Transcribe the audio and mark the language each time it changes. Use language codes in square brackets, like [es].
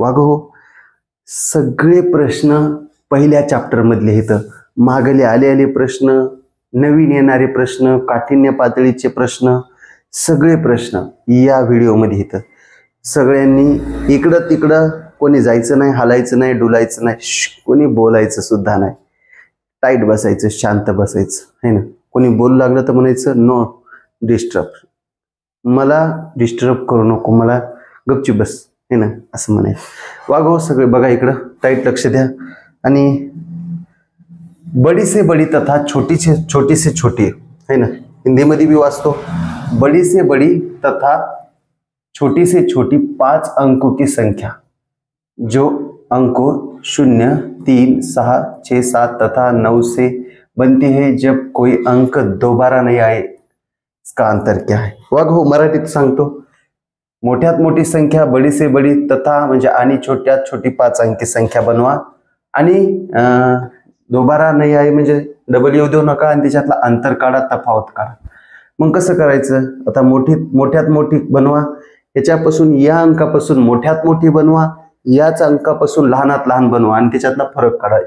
[mr] वाघो सगळे प्रश्न पहिल्या चॅप्टर मधले इथं मागले आलेले प्रश्न, नवीन येणारे प्रश्न, काठिण्य पातळीचे प्रश्न, सगळे प्रश्न या व्हिडिओमध्ये इथं सगळ्यांनी इकडं तिकडं कोणी जायचं नाही, हालायचं नाही, डुलायचं नाही, कोणी बोलायचं सुद्धा नाही, टाईट बसायचं, शांत बसायचं है ना। कोणी बोलू लागलं तर म्हणायचं नो डिस्टर्ब, मला डिस्टर्ब करू नको, मला गपचूप बस है ना असं म्हणायचं। वाघो सगळे बघा इकडं टाईट लक्ष द्या। [hi] आणि बड़ी से बड़ी तथा छोटी से छोटी है ना, [mr] हिंदी मध्ये भी वाचतो, [hi] बड़ी से बड़ी तथा छोटी से छोटी 5 अंकों की संख्या जो अंकों 0, 3, 6, 6, 7 तथा 9 से बनती है जब कोई अंक दोबारा नहीं आए, इसका अंतर क्या है। [mr] वाघो मराठीत सांगतो, मोठ्यात मोठी संख्या [hi] बड़ी से बड़ी तथा [mr] म्हणजे आणि छोट्यात छोटी 5 अंकी संख्या बनवा, आणि दोबारा नाही आहे म्हणजे डबल येऊ देऊ नका, आणि त्याच्यातला अंतर काढा, तफावत काढा। मग कसं करायचं, आता मोठ्यात मोठी बनवा, याच्यापासून या अंकापासून मोठ्यात मोठी बनवा, याच अंकापासून लहानात लहान बनवा, आणि त्याच्यातला फरक काढा।